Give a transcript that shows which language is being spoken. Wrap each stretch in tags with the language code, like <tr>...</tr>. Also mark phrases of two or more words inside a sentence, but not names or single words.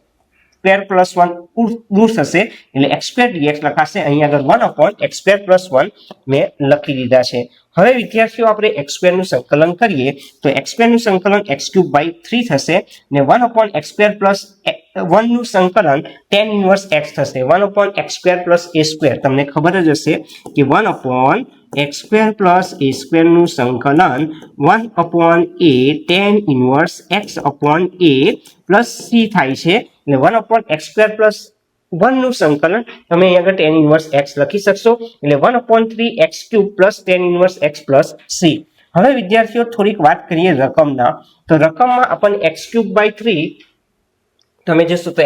<gu>+ 1 દૂર થશે એટલે x² dx લખાશે અહીં આગળ 1 / x² + 1 મેં લખી દીધા છે હવે વિદ્યાર્થીઓ આપણે x² નું સંકલન કરીએ તો x² નું સંકલન x³ / 3 થશે ને 1 / x² + 1 નું સંકલન</gu> <en>tan inverse x</en> <gu>થશે 1 / x² + a² તમને ખબર જ હશે કે 1 / x² + a² નું સંકલન 1 / a</gu> <en>tan inverse x</en> <gu>/ a + c થાય છે એટલે 1 / x² + 1 નું સંકલન તમે અહીં આગળ tan</gu> <en>inverse x</en> <gu>લખી શકશો એટલે 1/3 x³ +</gu> <en>tan inverse x</en> <gu>+ c હવે વિદ્યાર્થીઓ થોડીક વાત કરીએ રકમના તો રકમમાં આપણને x³ / 3 તમે જોશો તો</gu>